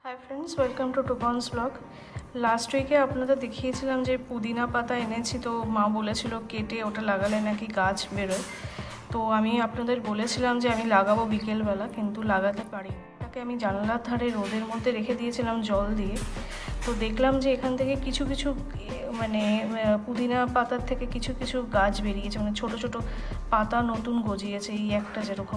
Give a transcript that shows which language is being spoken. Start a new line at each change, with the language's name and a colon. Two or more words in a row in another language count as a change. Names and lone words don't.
English: Hi friends, welcome to Tupan's blog. last week
Bangla: আপনাদের দেখিয়েছিলাম যে পুদিনা পাতা এনেছি, তো মা বলেছিল কেটে ওটা লাগালে নাকি গাছ বেরোয়। তো আমি আপনাদের বলেছিলাম যে আমি লাগাবো বিকেলবেলা, কিন্তু লাগাতে পারি। তাকে আমি জানলার ধারে রোদের মধ্যে রেখে দিয়েছিলাম জল দিয়ে। তো দেখলাম যে এখান থেকে কিছু কিছু মানে পুদিনা পাতার থেকে কিছু কিছু গাছ বেরিয়েছে, মানে ছোট ছোট পাতা নতুন গজিয়েছে, এই একটা যেরকম।